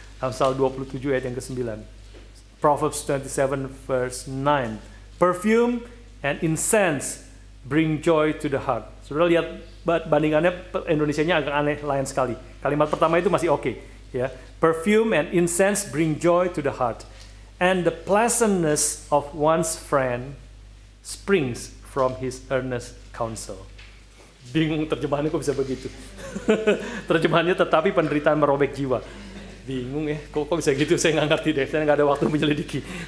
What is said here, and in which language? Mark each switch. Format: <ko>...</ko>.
<id>Amsal 27 ayat yang ke-9.</id> <en>Proverbs 27 verse 9. Perfume and incense bring joy to the heart.</en> <id>Saudara lihat bandingannya, Indonesianya agak aneh, lain sekali. Kalimat pertama itu masih oke, ya.</id> <en>Perfume and incense bring joy to the heart. And the pleasantness of one's friend springs from his earnest counsel.</en> <id>Bingung terjemahannya kok bisa begitu. Terjemahannya tetapi penderitaan merobek jiwa. Bingung ya, kok bisa gitu, saya nggak ngerti deh, saya nggak ada waktu menyelidiki.</id>